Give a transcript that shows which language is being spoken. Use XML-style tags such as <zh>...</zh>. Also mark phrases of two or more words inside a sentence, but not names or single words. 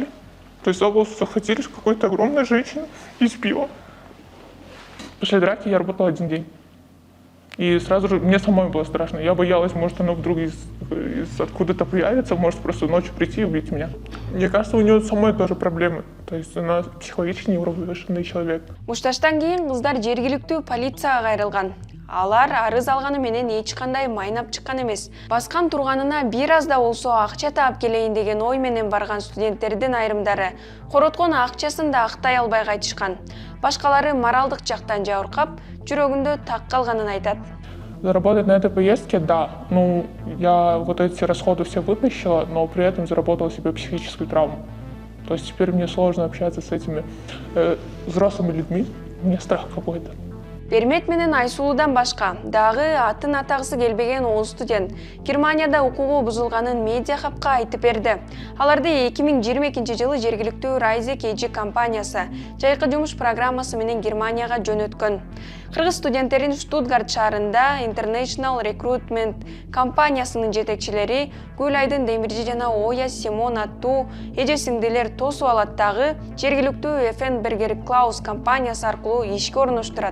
<ru>То есть за волосы захватили какой-то огромной женщиной и избила. После драки я работала один день. И сразу же мне самой было страшно. Я боялась, может, она вдруг откуда-то появится, может просто ночью прийти и убить меня. Мне кажется, у нее самой тоже проблемы. То есть она психологически неуравновешенный человек.</ru> <ky>Мушташтан кийин кыздар жергиликтүү полицияга кайрылган. Алар арыз алганы менен эч кандай майнап чыккан эмес. Баскан турганына бир аз да болсо акча таап келейин деген ой менен барган студенттердин айрымдары короткон акчасын да актай албай кайтышкан. Башкалары моралдык жактан жабыркап, жүрөгүндө так калганын айтат.</ky> <ru>Заработать на этой поездке, да. Ну, я вот эти расходы все вытащила, но при этом заработала себе психическую травму. То есть теперь мне сложно общаться с этими взрослыми людьми. У меня страх какой-то.</ru> <ky>Бермет менен Айсулудан башка дагы атын атагысы келбеген 10 студент Германияда укугу бузулганын медиа хабка айтып берди. Аларды 2022 жылы жергиликтүү Rise KG компаниясы жайкы жумуш программасы менен Германияга жөнөткөн. Кыргыз студенттерин Штутгарт шаарында International Recruitment компаниясынын жетекчилери Гүлайдын Демиржи жана Оя Симон аттуу эже-сиңдилер тосуп алат дагы жергиликтүү FN Berger Klaus компаниясы аркылуу ишке орноштурат.</ky>